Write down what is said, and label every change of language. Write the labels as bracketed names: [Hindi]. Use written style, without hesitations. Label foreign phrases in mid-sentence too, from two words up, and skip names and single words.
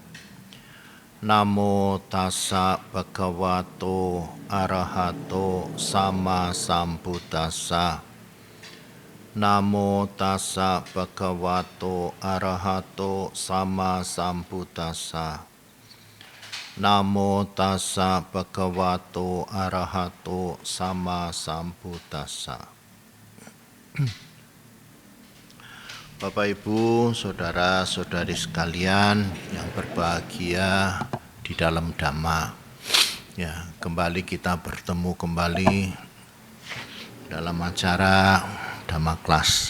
[Pali] Namo tassa bhagavato arahato sama sambuddhassa. Namo tassa bhagavato arahato sama sambuddhassa. Namo tassa bhagavato arahato sama sambuddhassa. [Indonesian] Bapak, Ibu, saudara-saudari sekalian yang berbahagia di dalam Dhamma. Ya, kembali kita bertemu kembali dalam acara Dhamma Class.